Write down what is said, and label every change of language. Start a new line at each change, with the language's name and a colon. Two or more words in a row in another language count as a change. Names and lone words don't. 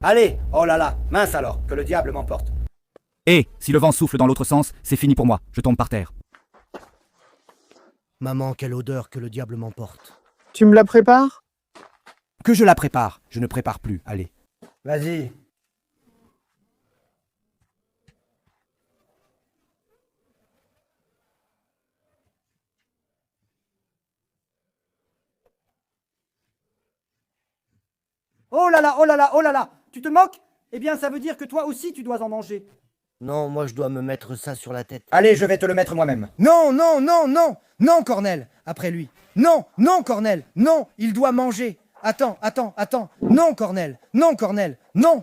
French: Allez, oh là là, mince alors, que le diable m'emporte. Et si le vent souffle dans l'autre sens, c'est fini pour moi. Je tombe par terre. Maman, quelle odeur que le diable m'emporte. tu me la prépares? Que je la prépare, je ne prépare plus, allez. Vas-y. Oh là là, oh là là, oh là là, tu te moques? Eh bien, ça veut dire que toi aussi tu dois en manger. Non, moi je dois me mettre ça sur la tête. Allez, je vais te le mettre moi-même. Non, non, non, non. Non, Cornel. Après lui. Non, non, Cornel. Non, il doit manger. Attends, attends, attends. Non, Cornel. Non, Cornel. Non.